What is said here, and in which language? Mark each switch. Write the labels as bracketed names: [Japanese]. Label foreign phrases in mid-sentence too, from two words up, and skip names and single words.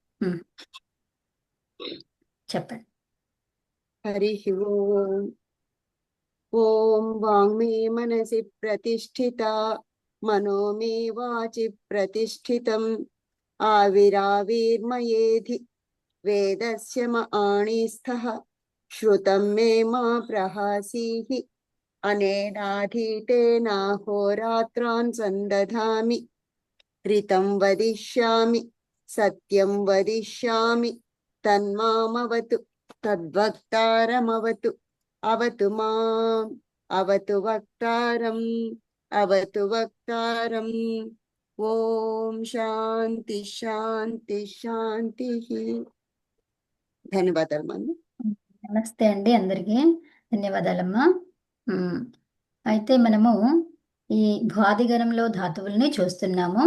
[Telugu] ఉమ్, చెప్పండి. [Sanskrit] हरिः ओम्। ॐ वाङ्मे मनसि प्रतिष्ठिता मनो मे वाचि प्रतिष्ठितम् आविराविर्मयेधि वेदस्य म आणीस्थः श्रुतं मे मा प्रहासीः अनेनाधीतेनाहोरात्रान् सन्दधामि ऋतं वदिष्यामि सत्यं वदिष्यामि तन्मामवतु तद्वक्तारमवतु अवतु माम् अवतु वक्तारम् अवतु वक्तारम् ఓం శాంతి శాంతి శాంతి. [Telugu] ధన్యవాదాలు మంది. నమస్తే అండి అందరికీ. ధన్యవాదాలమ్మా. ఉమ్, అయితే మనము ఈ భ్వాదిగణంలో ధాతువుల్ని చూస్తున్నాము.